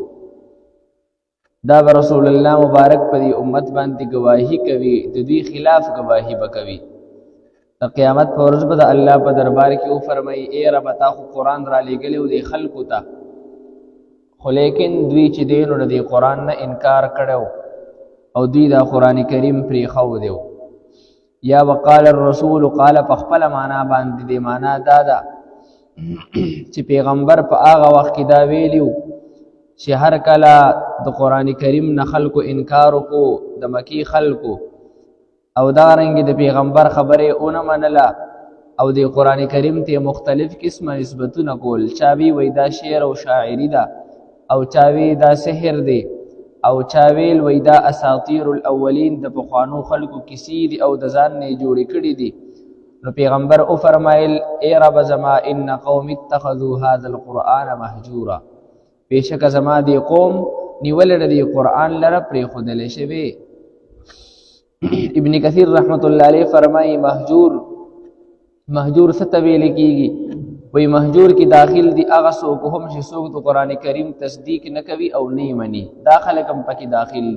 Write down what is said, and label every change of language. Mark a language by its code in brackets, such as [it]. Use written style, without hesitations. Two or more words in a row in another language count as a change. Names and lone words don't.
[ps] دا به رسول الله مبارک په دې امت باندې ګواهي کوي، د دوی خلاف ګواهي به کوي. د قیامت په ورځ به د الله په دربار کې وفرمایي ای رب تا خو قرآن را لېږلی و دې خلکو ته، خو لیکن دوی چې دی نو د دې قرآن نه انکار کړی او دوی دا [ar] قرآن کریم [ps] پرېښودی و. یا [ar] وقال الرسول قال [ps] په خپله معنا باندې دې معنا دا ده چې پیغمبر په هغه وخت کې دا ویلي و چې هر کله د [ar] قرآن کریم [ps] نه خلکو انکار وکړو، د مکی خلکو، او دارنګې د پیغمبر خبرې ونه منله او د [ar] قرآن کریم [ps] ته مختلف قسمه نسبتونه کول، چا وی دا شعر او شاعري ده، او چا وی دا سحر دی، او چا ویل وی دا [ar] اساطیر الاولین [ps] د پخوانو خلکو کیسې دي او د ځان نه جوړې کړي دي. نو پیغمبر او فرمایل ای رب زما [ar] ان قوم اتخذوا هذا القرآن مهجورا، [ps] بېشکه زما دی قوم نیولې د دې قرآن لره پرېښودلی شوی. ابن کثیر [ar] رحمت الله علیه [ps] فرمایي مهجور څه ته ویل کېږي؟ وی مهجور کې داخل دي هغه څوک هم چې څوک د [ar] قرآن کریم [ps] تصدیق نه کوي او نه یې مني، دا خلک هم پکې داخل دي.